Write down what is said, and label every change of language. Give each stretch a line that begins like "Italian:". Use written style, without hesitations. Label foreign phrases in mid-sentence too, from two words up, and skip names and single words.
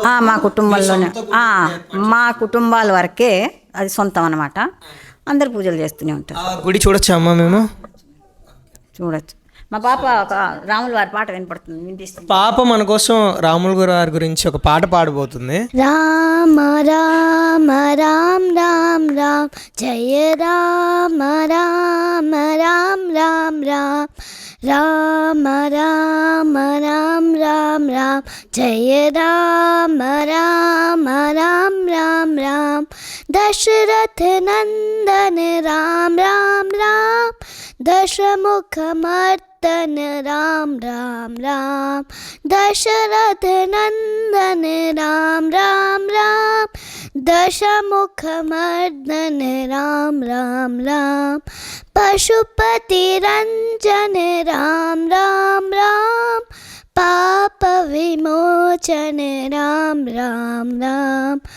Telugu: మా కుటుంబంలోనే, మా కుటుంబాల వరకే అది సొంతం అన్నమాట. అందరు పూజలు చేస్తూనే ఉంటారు. గుడి చూడొచ్చా అమ్మా? మేము చూడొచ్చు. మా పాప ఒక రాముల వారి పాట వినపడుతుంది, వినిపిస్తుంది. పాప మన కోసం రాముల గారి గురించి ఒక పాట పాడబోతుంది. రామ రామ రామ రామ రామ జయ రామ రామ రామ రామ రామ రామ రామ రామ రామ రామ జయ రామ రామ రామ రామ రామ
Sanskrit: దశరథ నందన రామ రామ రామ दशमुख मर्दन राम राम राम दशरथ नंदन राम राम राम दशमुख मर्दन राम राम राम पशुपति रंजन राम राम राम पाप विमोचन राम राम राम